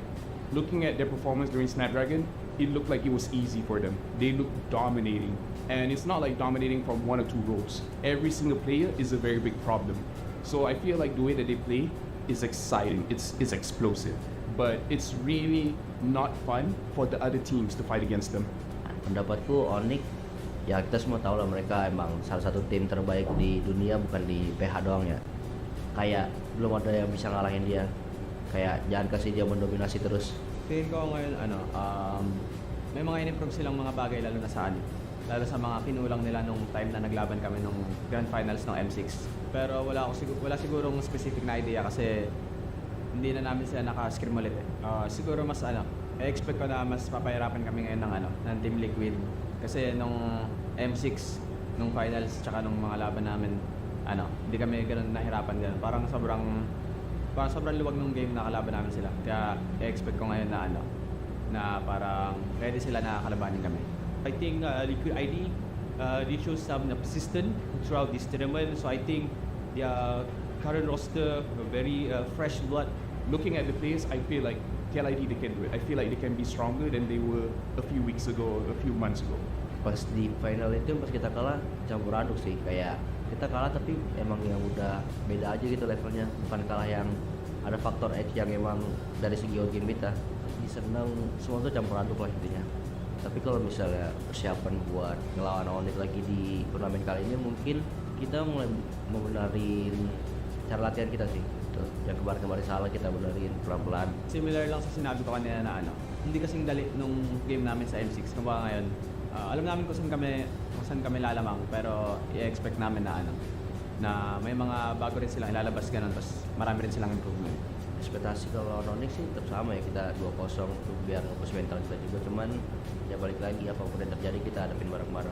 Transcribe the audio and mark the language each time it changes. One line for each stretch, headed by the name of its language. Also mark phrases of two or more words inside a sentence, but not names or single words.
English: Looking at their performance during Snapdragon, it looked like it was easy for them. They looked dominating. And it's not like dominating from one or two roles. Every single player is a very big problem. So I feel like the way that they play is exciting, it's explosive. But it's really not fun for the other teams to fight against them.
Indonesian: Pendapatku Onyx, ya kita semua tahu lah mereka emang salah satu tim terbaik di dunia, bukan di PH doang ya. Kayak belum ada yang bisa ngalahin dia. Kayak jangan kasih dia mendominasi terus.
Filipino: Tingin ko ngayon, may mga in-improve silang mga bagay lalo sa mga kinulang nila nung time na naglaban kami nung
English: Grand Finals
Filipino: ng M6. Pero wala sigurong specific na idea kasi hindi na namin sila naka-scrim ulit eh. Siguro mas expect ko na mas papahirapan kami ngayon ng Team Liquid. Kasi nung M6, nung finals, tsaka nung mga laban namin, hindi kami ganun nahirapan ganun. Parang sobrang luwag ng game na kalaban namin sila. Kaya expect ko ngayon na parang ready sila na kalabanin kami.
English: I think Liquid ID, they show some persistence throughout this tournament. So I think their current roster, very fresh blood. Looking at the players, I feel like TLID they can do it. I feel like they can be stronger than they were a few weeks ago, a few months ago.
Indonesian: Pas di final itu, pas kita kalah, campur aduk sih. Kayak kita kalah tapi emang yang udah beda aja gitu levelnya. Bukan kalah yang ada faktor edge yang emang dari segi game kita. Senang, semua tuh campur aduk lah intinya. Tapi kalau misalnya persiapan buat ngelawan Onyx lagi di turnamen kali ini, mungkin kita mulai membenarin cara latihan kita sih. Tuh, yang kemarin-kemarin salah kita benerin pelan-pelan.
Filipino: Similar lang sa sinabi ko kanina na hindi kasing dali nung game namin sa M6. Kumbaga ngayon, alam namin kung saan kami lalamang, pero i-expect namin na may mga bago rin silang ilalabas ganun, tapos marami rin silang improvement.
Indonesian: Ekspektasi kalau Onyx sih tetap sama ya, kita 2-0 biar ngebus mental kita juga, cuman ya balik lagi apapun yang terjadi kita hadapin bareng-bareng.